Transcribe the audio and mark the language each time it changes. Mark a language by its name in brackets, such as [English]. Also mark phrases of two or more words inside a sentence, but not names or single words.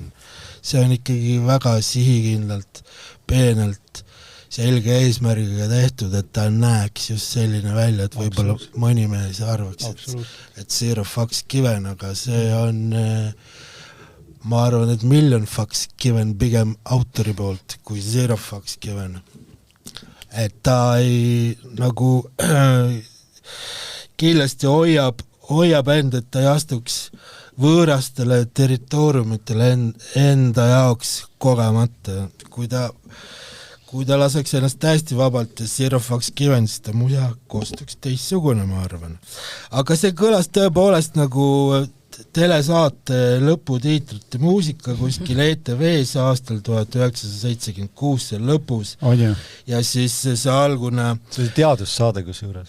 [Estonian] See on ikkagi väga sihikindlalt, peenelt, selge eesmärgiga tehtud, et ta näeks just selline välja, et võib-olla mõni mees arvaks, et [English] Zero fucks given, [Estonian] aga see on, ma arvan, et [English] million fucks given [Estonian] pigem autori poolt kui [English] Zero fucks given. [Estonian] Et ta ei nagu kindlasti hoiab end, et ta ei astuks võõrastele territooriumitele enda jaoks kogemata. Kui ta laseks ennast täiesti vabalt ja [English] Zero fucks given, [Estonian] siis ta muja kostuks teistsugune, ma arvan. Aga see kõlas tõepoolest nagu telesaate lõputiitrite muusika kuskil ETV-s aastal 1976 lõpus. Ja siis see algune... See oli teadussaade kus juures.